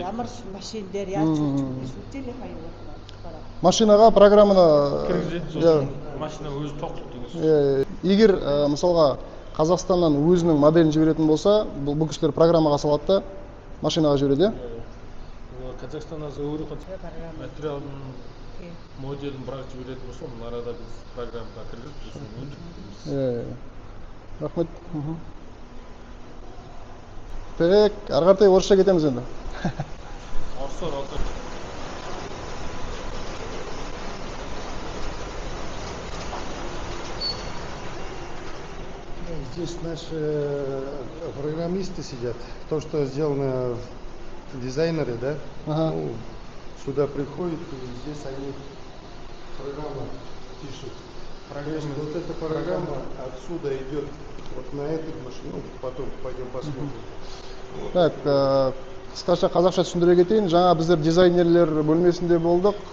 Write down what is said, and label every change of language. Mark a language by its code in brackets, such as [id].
[mn] ямар машин дээр яаж сүлжээнийхаа юу байна. [kk] Машинаға программаны Сосын машина өзі тоқтайды деген сөз. егер мысалға Қазақстаннан өзінің моделін жіберетін болса, бұл кісілер программаға салады да машинаға жібереді. Қазақстаннан өре материалдың моделін бірақ жіберетін болса, оның арада біз программаға кіргізіп сосын өндіріп. Рахмет. Так, ары қаратай орысша кетеміз енді. [ru] Здесь наши программисты сидят. То, что сделано дизайнеры, да? Ага. Ну, сюда приходят, и здесь они программу пишут. То есть вот эта программа отсюда идет вот на эту машину. Ну, потом пойдем посмотрим. [kk] Так, қысқаша қазақша түсіндіре кетейін. Жаңа біздер дизайнерлер бөлмесінде болдық.